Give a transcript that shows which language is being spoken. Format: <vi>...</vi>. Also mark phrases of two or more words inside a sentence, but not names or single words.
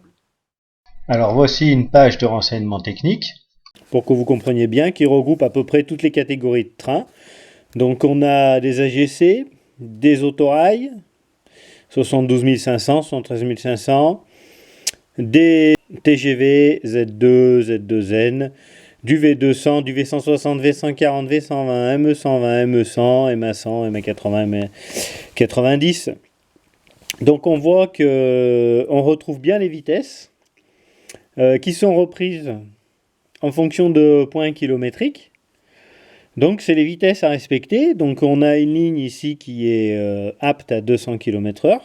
<fr>Alors voici une page de renseignements techniques, pour que vous compreniez bien, qui regroupe à peu près toutes les catégories de trains. Donc on a des AGC, des autorails, 72 500, 73 500, des TGV, Z2, Z2N, du V200, du V160, V140, V120, ME120, ME100, MA100, MA80, MA90. Donc on voit qu'on retrouve bien les vitesses qui sont reprises en fonction de points kilométriques. Donc c'est les vitesses à respecter. Donc on a une ligne ici qui est apte à 200 km/h.</fr>